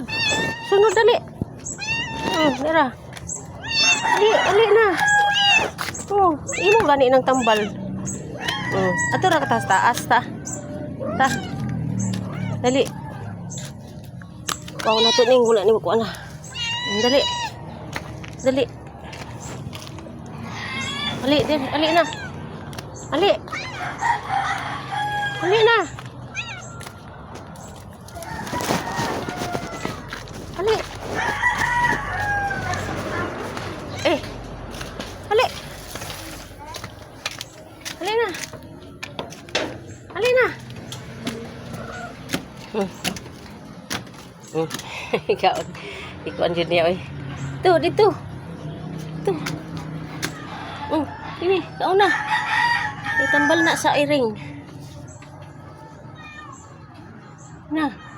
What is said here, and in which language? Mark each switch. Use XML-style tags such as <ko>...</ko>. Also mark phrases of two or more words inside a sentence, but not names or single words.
<ceb>Sunod dali. Dira. Dali, dali na. Imo gani ng tambal. Adura ka taas ta. Ta. Dali. Kuhaon na to ning wala ni ko na. Dali. Dali. Ali, ali na. Ali. Ali na. Ali. Ali. Ali na. Ali na. Ikaw dyan niya, oy. Dito. Ini, kau na. Tambal na sa iring. Na.</ceb>